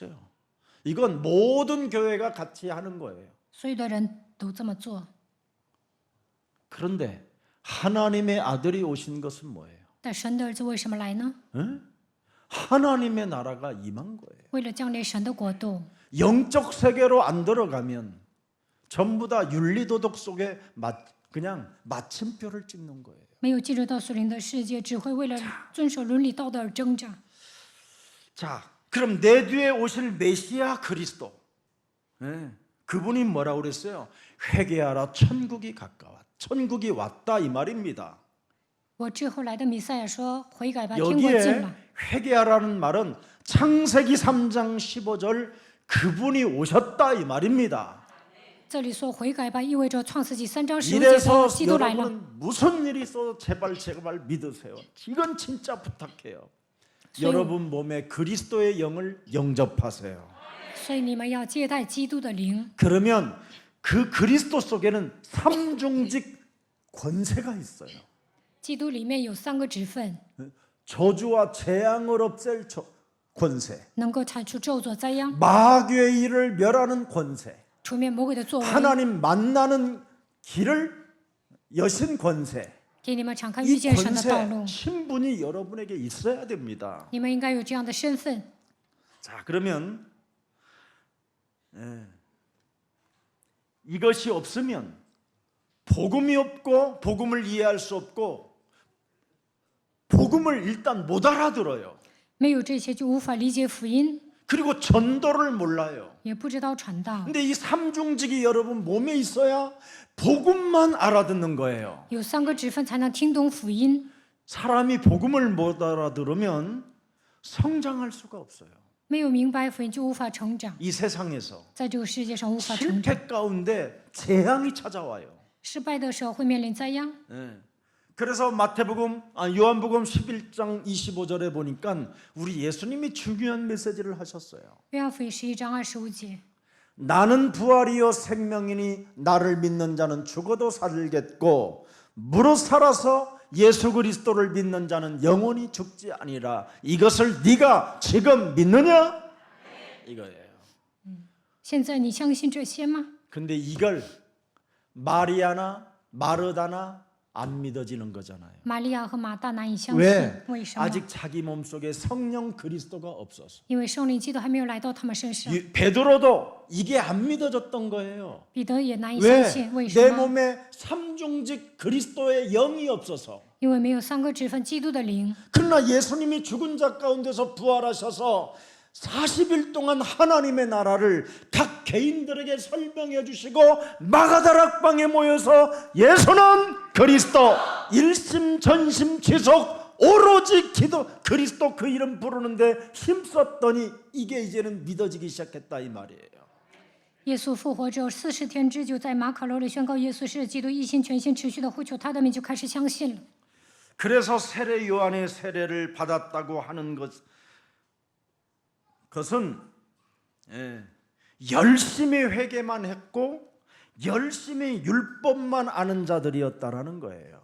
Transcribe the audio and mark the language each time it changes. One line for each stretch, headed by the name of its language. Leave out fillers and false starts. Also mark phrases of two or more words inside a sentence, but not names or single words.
Korean: 보세요. 이건 모든 교회가 같이 하는 거예요.
Chinese: 所有的人都这么做。
Korean: 그런데 하나님의 아들이 오신 것은 뭐예요?
Chinese: 但神的儿子为什么来呢？
Korean: 하나님의 나라가 임한 거예요.
Chinese: 为了降临神的国度。
Korean: 영적 세계로 안 들어가면 전부 다 윤리도덕 속에 그냥 마침표를 찍는 거예요.
Chinese: 没有进入到属灵的世界，只会为了遵守伦理道德而挣扎。
Korean: 자, 그럼 내 뒤에 오실 메시아 그리스도, 그분이 뭐라고 그랬어요? 회개하라, 천국이 가까워. 천국이 왔다 이 말입니다.
Chinese: 我之后来的弥赛亚说：“悔改吧，天国近
Korean: 여기에
Chinese: 了。
Korean: 회개하라는 말은 창세기 3장 15절 그분이 오셨다 이 말입니다. ”
Chinese: 这里说悔改吧，意味着创世纪3章15节
Korean: 이래서
Chinese: 的基督来了。
Korean: 여러분은 무슨 일이 있어도 제발 믿으세요. 이건 진짜 부탁해요. 여러분 몸에 그리스도의 영을 영접하세요.
Chinese: 所以你们要接待基督的灵。
Korean: 그러면 그 그리스도 속에는 삼중직 권세가 있어요.
Chinese: 基督里面有3个职分，
Korean: 저주와 재앙을 없앨 권세,
Chinese: 能够铲除咒诅灾殃，
Korean: 마귀의 일을 멸하는 권세,
Chinese: 除灭魔鬼的作为，
Korean: 하나님 만나는 길을 여신 권세.
Chinese: 给你们敞开遇
Korean: 이
Chinese: 见神的道
Korean: 권세
Chinese: 路。
Korean: 신분이 여러분에게 있어야 됩니다.
Chinese: 你们应该有这样的身份。
Korean: 자, 그러면 이것이 없으면 복음이 없고 복음을 이해할 수 없고 복음을 일단 못 알아들어요.
Chinese: 没有这些就无法理解福音，
Korean: 그리고 전도를 몰라요.
Chinese: 也不知道传道。
Korean: 근데 이 삼중직이 여러분 몸에 있어야 복음만 알아듣는 거예요.
Chinese: 有3个职分才能听懂福音。
Korean: 사람이 복음을 못 알아들으면 성장할 수가 없어요.
Chinese: 没有明白福音就无法成长，
Korean: 이 세상에서
Chinese: 在这个世界上无法成长。
Korean: 실패 가운데 재앙이 찾아와요.
Chinese: 失败的时候会面临灾殃。
Korean: 그래서 요한복음 11장 25절에 보니까 우리 예수님이 중요한 메시지를 하셨어요.
Chinese: 约翰福音11章25节，
Korean: 나는 부활이요 생명이니 나를 믿는 자는 죽어도 살겠고 무릇 살아서 예수 그리스도를 믿는 자는 영원히 죽지 아니라. 이것을 네가 지금 믿느냐? 이거예요.
Chinese: 现在你相信这些吗？
Korean: 근데 이걸 마리아나 마르다나 안 믿어지는 거잖아요.
Chinese: 玛利亚和马大难以相信，
Korean: 왜?
Chinese: 为什么？
Korean: 아직 자기 몸속에 성령 그리스도가 없어서.
Chinese: 因为圣灵基督还没有来到他们身上。
Korean: 베드로도 이게 안 믿어졌던 거예요.
Chinese: 彼得也难以相
Korean: 왜?
Chinese: 信，为什
Korean: 내
Chinese: 么？
Korean: 몸에 삼중직 그리스도의 영이 없어서.
Chinese: 因为没有3个职分基督的灵。
Korean: 그러나 예수님이 죽은 자 가운데서 부활하셔서 40일 동안 하나님의 나라를 각 개인들에게 설명해 주시고 마가다락방에 모여서 예수는 그리스도 일심전심지속 오로지 기도 그리스도 그 이름 부르는데 힘썼더니 이게 이제는 믿어지기 시작했다 이 말이에요.
Chinese: 耶稣复活之后40天之久，在马可楼里宣告耶稣是基督，一心全心持续的呼求他的名，就开始相信了。
Korean: 그래서 세례 요한의 세례를 받았다고 하는 것은 열심히 회개만 했고 열심히 율법만 아는 자들이었다라는 거예요.